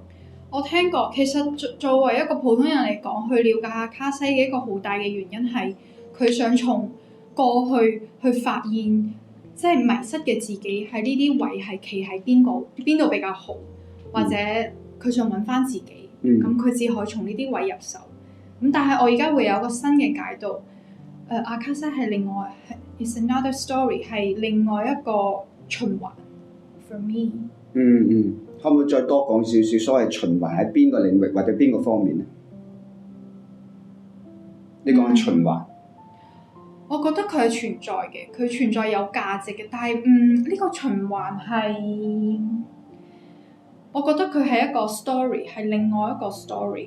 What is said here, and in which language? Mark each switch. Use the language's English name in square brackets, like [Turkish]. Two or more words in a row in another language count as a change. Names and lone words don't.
[Cantonese] 我聽過，其實作為一個普通人嚟講，去了解阿卡西嘅一個好大嘅原因係佢想從過去去發現，即係迷失嘅自己喺呢啲位係企喺邊度比較好，或者佢想揾翻自己，咁佢只可以從呢啲位入手。咁但係我而家會有個新嘅解讀，阿卡西係另外 ， [English] it's another story [Cantonese] 係另外一個循環 [English] for me。 [Cantonese] 可唔可以再多講少少所謂循環喺邊個領域或者邊個方面咧？你講緊循環，我覺得佢係存在嘅，佢存在有價值嘅，但係呢個循環係，我覺得佢係一個 story， 係另外一個 story。